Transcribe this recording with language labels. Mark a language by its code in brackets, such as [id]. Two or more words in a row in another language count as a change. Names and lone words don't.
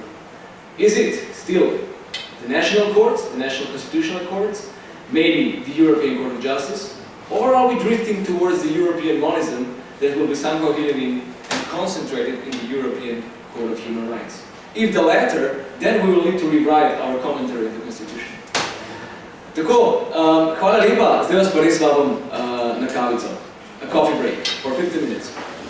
[en] Is it still the national courts, the national constitutional courts, maybe the European Court of Justice, or are we drifting towards the European monism that will be somehow hidden in and concentrated in the European Court of Human Rights? If the latter, then we will need to rewrite our commentary of the Constitution. [sl] Tako, hvala lepa, zdaj vas pa res vabim na kavico, [en] a coffee break for 15 minutes.